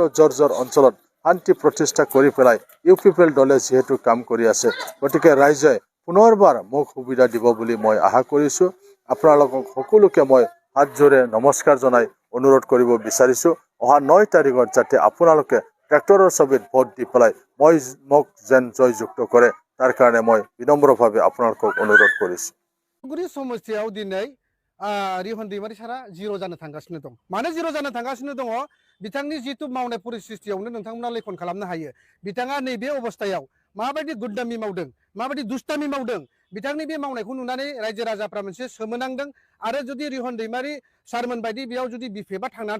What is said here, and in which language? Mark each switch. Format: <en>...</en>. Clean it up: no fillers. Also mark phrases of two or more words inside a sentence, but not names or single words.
<as>জৰ্জৰ অঞ্চলত শান্তি প্ৰতিষ্ঠা কৰি পেলাই ইউপিপিএল দলে যেহেতু কাম কৰি আছে গতিকে ৰাইজে পুনৰবাৰ মোক সুবিধা দিব বুলি মই আশা কৰিছোঁ আপোনালোকক সকলোকে মই হাত জোৰে নমস্কাৰ জনাই অনুৰোধ কৰিব বিচাৰিছোঁ অহা 9 তাৰিখত যাতে আপোনালোকে ট্ৰেক্টৰৰ ছবিত ভোট দি পেলাই মোক যেন জয়যুক্ত কৰে তাৰ কাৰণে মই বিনম্ৰভাৱে আপোনালোকক অনুৰোধ কৰিছোঁ</as> <brx>गुरि समस्यायाव दिनै रिहन दैमारि सारा जिर' जानो थांगासिनो दं मानो जिर' जानो थांगासिनो दङ बिथांनि जितु मावनाय परिस्थितियावनो नोंथांमोना लेखन खालामनो हायो बिथाङा नैबे अबस्थायाव माबायदि गुन्दामि मावदों माबायदि दुस्तामि मावदों बिथांनि बे मावनायखौ नुनानै रायजो राजाफ्रा मोनसे सोमोनांदों आरो जुदि रिहन दैमारि सारमोन बायदि बेयाव जुदि बिफेबा थांनानै</brx>